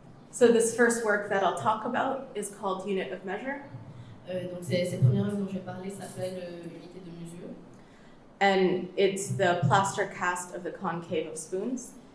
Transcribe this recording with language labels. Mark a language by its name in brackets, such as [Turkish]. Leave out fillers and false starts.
[English] So this first work that I'll talk about is called Unit of Measure. [French] Donc cette première œuvre dont je vais parler s'appelle Unité de mesure. [English] And it's the plaster cast of the concave of spoons.